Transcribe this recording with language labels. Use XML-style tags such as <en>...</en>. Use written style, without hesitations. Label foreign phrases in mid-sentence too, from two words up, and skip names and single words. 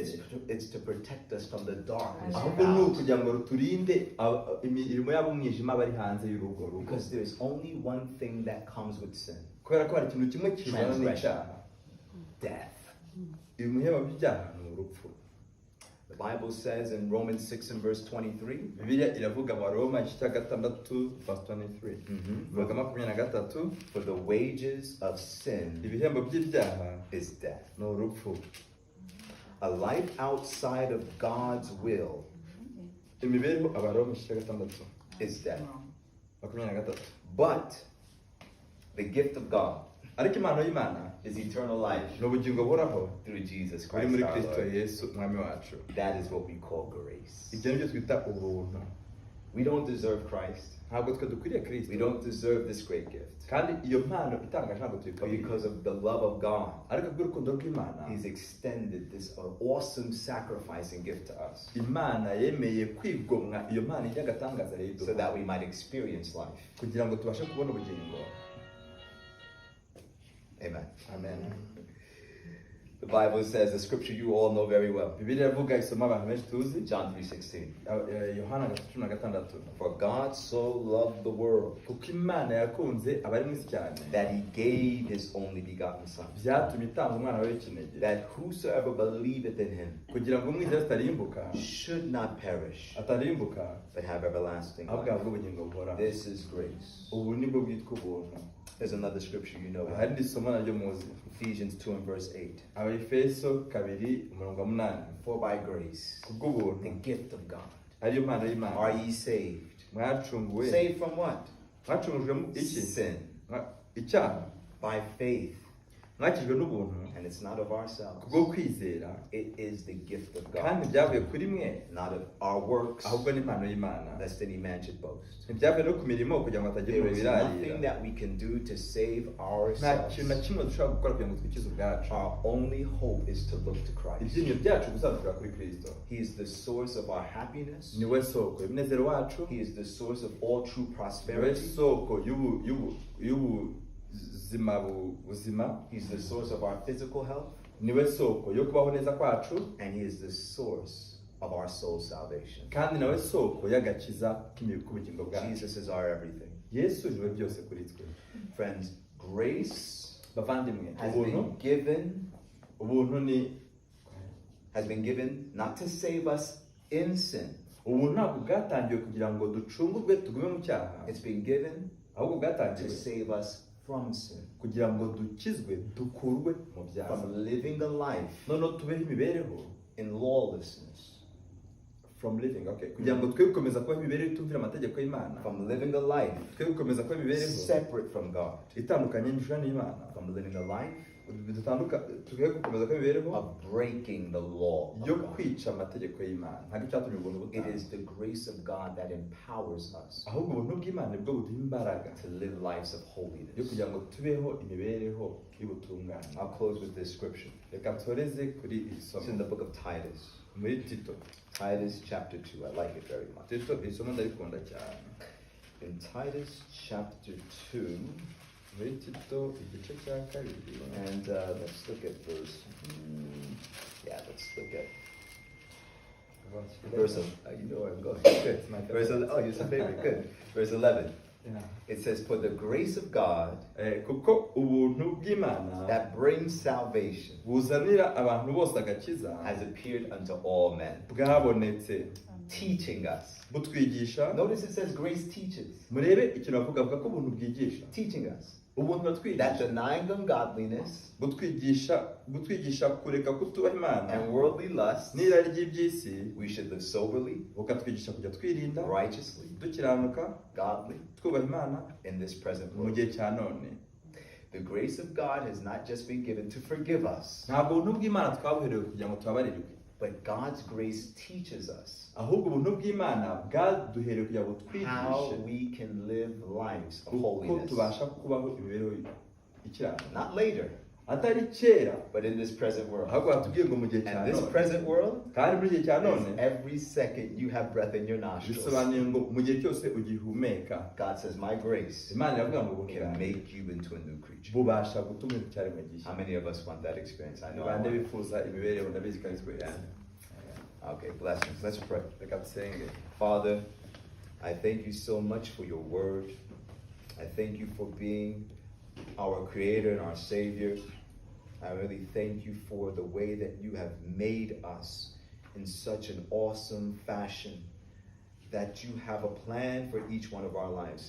<en>It's to protect us from the darkness</en> <rw>Ahubwo ni</rw> <en>without.</en> <rw>ukugira ngo ruturinde imirimo y'abumwijima bari hanze y'urugo.</rw> <en>Because there's only one thing that comes with sin.</en> <rw>Kubera ko hari ikintu kimwe kizana n'icyaha.</rw> <en>Death.</en> <rw>Ibihembo by'ibyaha ni urupfu.</rw> <en>The Bible says in Romans 6 and verse 23,</en> <rw>Bibiliya iravuga mu Roma igice cya gatandatu verse 23. Ivuga 23.</rw> <en>for the wages of sin</en> <rw>Ibihembo by'ibyaha</rw> <en>is death.</en> <rw>ni urupfu.</rw> <en>A life outside of God's will</en> <rw>Imibereho Abaroma igice cya gatandatu</rw> <en>is death. 23. But the gift of God</en> <rw>Ariko impano y'Imana</rw> <en>is eternal life</en> <rw>ni ubugingo buhoraho</rw> <en>through Jesus</en> <rw>buri</rw> <en>Christ</en> <rw>muri</rw> <en>our</en> <rw>Kristo</rw> <en>Lord.</en> <rw>Yesu umwami wacu.</rw> <en>That is what we call grace.</en> <rw>Ibyo ni byo twita ubuntu.</rw> <en>We don't deserve Christ.</en> <rw>Ntabwo twe dukwiriye</rw> <en>We</en> <rw>Kristo.</rw> <en>don't deserve this great gift.</en> <rw>Kandi iyo mpano itangaje ntabwo</rw> <en>But</en> <rw>tuyikwiriye.</rw> <en>because of the love of God,</en> <rw>Ariko kubw'urukundo rw'Imana,</rw> <en>He's extended this awesome sacrificing gift to us</en> <rw>Imana yemeye kwigomwa iyo mpano y'agatangaza rero</rw> <en>so that we might experience life.</en> <rw>kugira ngo tubashe kubona ubugingo.</rw> <en>Amen.</en> <rw>Amen.</rw> <en>The Bible says, the scripture you all know very well,</en> <rw>Bibiliya iravuga isoma abantu benshi tuzi.</rw> <en>John 3:16.</en> <rw>Yohana 16.</rw> <en>For God so loved the world</en> <rw>Kuko Imana yakunze abari mu isi cyane,</rw> <en>that He gave His only begotten Son,</en> <rw>byatumye itanga umwana we w'ikinege,</rw> <en>that whosoever believeth in Him</en> <rw>kugira ngo umwizera atarimbuka,</rw> <en>should not perish,</en> <rw>atarimbuka,</rw> <en>but have everlasting</en> <rw>ahubwo</rw> <en>life.</en> <rw>ahabwe ubugingo buhoraho.</rw> <en>This is grace.</en> <rw>Ubu ni bwo bwitwa ubuntu.</rw> <en>There's another scripture you know,</en> <rw>Hari indi somo naryo muzi.</rw> <en>Ephesians 2 and verse 8.</en> <rw>Abaefeso 2:8.</rw> <en>For by grace, the</en> <rw>Kubw'ubuntu</rw> <en>gift of God,</en> <rw>ariyo mpano</rw> <en>are</en> <rw>y'Imana</rw> <en>ye saved.</en> <rw>mwacunguwe.</rw> <en>Saved from what?</en> <rw>Mwacungujwe mu iki?</rw> <en>Sin.</en> <rw>Icyaha.</rw> <en>By faith.</en> <rw>mwakijwe n'ubuntu</rw> <en>and it's not of ourselves.</en> <rw>kubwo kwizera,</rw> <en>It is the gift of</en> <rw>kandi</rw> <en>God,</en> <rw>byavuye kuri mwe,</rw> <en>not of our works,</en> <rw>ahubwo n'impano y'Imana.</rw> <en>lest any man should boast.</en> <rw>Ntibyavuye no ku mirimo kugira ngo hatagira</rw> <en>There</en> <rw>umuntu</rw> <en>is</en> <rw>birarira.</rw> <en>nothing that we can do to save</en> <rw>Nta</rw> <en>ourselves.</en> <rw>kintu na kimwe dushobora gukora kugira ngo twikize ubwacu.</rw> <en>Our only hope is to look to Christ.</en> <rw>Ibyinyo byacu gusatira kuri Kristo.</rw> <en>He is the source of our happiness.</en> <rw>Niwe soko y'umunezero wacu,</rw> <en>He is the source of all true</en> <rw>niwe</rw> <en>prosperity.</en> <rw>soko y'ubuzima buzima,</rw> <en>He's the source of our physical health.</en> <rw>niwe soko yo kubaho neza kwacu,</rw> <en>And He is the source of our soul salvation.</en> <rw>kandi nawe soko y'agakiza k'ubugingo bwacu.</rw> <en>Jesus is our everything.</en> <rw>Yesu niwe byose kuri twe.</rw> <en>Friends, grace</en> <rw>Bavandimwe,</rw> <en>has</en> <rw>ubuntu</rw> <en>has been given not to save us in sin.</en> <rw>ubuntu ntabwo bwatangiwe kugira ngo ducungurwe tugume mu cyaha,</rw> <en>It's been given</en> <rw>ahubwo</rw> <en>to</en> <rw>bwatangiwe</rw> <en>save us from sin,</en> <rw>kugira ngo dukizwe, dukurwe mu byaha,</rw> <en>from living a life</en> <rw>noneho tubeho imibereho</rw> <en>in lawlessness, from living,</en> <rw>okay, kugira ngo twe gukomeza kuba imibereho itumvira amategeko y'Imana,</rw> <en>from living a life</en> <rw>twe gukomeza kuba imibereho</rw> <en>separate from God,</en> <rw>itandukanye n'ijuru n'Imana,</rw> <en>from living a life</en> <rw>twe gukomeza kuba imibereho</rw> <en>of breaking the law</en> <rw>yo</rw> <en>of God.</en> <rw>kwica amategeko y'Imana. Ntabwo icyatumye ubuntu</rw> <en>It</en> <rw>butanga,</rw> <en>is the grace of God that empowers us</en> <rw>ahubwo ubuntu bw'Imana nibwo buduha imbaraga</rw> <en>to live lives of</en> <rw>yo</rw> <en>holiness.</en> <rw>kugira ngo tubeho imibereho y'ubutungane.</rw> <en>I'll close with this scripture.</en> <rw>Reka nsoreze kuri iri</rw> <en>It's</en> <rw>somo</rw> <en>in the book of Titus.</en> <rw>muri Tito.</rw> <en>Titus chapter 2. I like it very much.</en> <rw>Tito iri somo ndarikunda cyane.</rw> <en>In Titus chapter 2,</en> <rw>Muri Tito igice cya kabiri,</rw> <en>and let's look at verse. Let's look at verse. You know where I'm going. Good. Verse. Oh, you're some favorite. Good. Verse 11. Yeah. It says, "For the grace of God</en> <rw>kuko ubuntu bw'Imana</rw> <en>that brings salvation</en> <rw>buzanira abantu bose agakiza</rw> <en>has appeared unto all men,</en> <rw>bwabonetse,</rw> <en>teaching us."</en> <rw>butwigisha.</rw> <en>Notice it says grace teaches,</en> <rw>Murebe ikintu bavuga ko ubuntu bwigisha,</rw> <en>teaching us</en> <rw>ubuntu</rw> <en>that</en> <rw>buratwigisha,</rw> <en>denying ungodliness</en> <rw>butwigisha kureka kutubaha Imana</rw> <en>and worldly lust,</en> <rw>n'irari ry'iby'isi,</rw> <en>we should live soberly,</en> <rw>bukatwigisha kujya twirinda,</rw> <en>righteously,</en> <rw>dukiranuka,</rw> <en>godly</en> <rw>twubaha Imana</rw> <en>in this present</en> <rw>mu</rw> <en>world.</en> <rw>gihe cya none.</rw> <en>The grace of God has not just been given to forgive us,</en> <rw>Ntabwo ubuntu bw'Imana twabuherewe kugira ngo tubabarirwe,</rw> <en>but God's grace teaches us</en> <rw>ahubwo ubuntu bw'Imana bwaduherewe kugira ngo</rw> <en>how</en> <rw>twigishe</rw> <en>we can live lives of</en> <rw>uko</rw> <en>holiness.</en> <rw>tubasha kubaho imibereho ikiranuka,</rw> <en>Not later,</en> <rw>atari kera,</rw> <en>but in this present world.</en> <rw>ahubwo batubwiye ngo mu gihe cya</rw> <en>And this</en> <rw>none,</rw> <en>present world</en> <rw>kandi muri gihe cya</rw> <en>is</en> <rw>none</rw> <en>every second you have breath in your nostrils.</en> <rw>bisobanuye ngo mu gihe cyose ugihumeka,</rw> <en>God says, my grace</en> <rw>Imana iravuga ngo ubuntu</rw> <en>can</en> <rw>bwanjye</rw> <en>make you into a new creature.</en> <rw>bubasha gutuma icyaremwe</rw> <en>How</en> <rw>gishya.</rw> <en>many of us want that experience? I know. I</en> <rw>Bande</rw> <en>want it.</en> <rw>bifuza imibereho, ndabizi ko ari twe.</rw> <en>Okay, blessings. Let's pray.</en> <rw>Reka dusenge.</rw> <en>Father, I thank you so much for your word. I thank you for being our creator and our savior. I really thank you for the way that you have made us in such an awesome fashion, that you have a plan for each one of our lives.</en>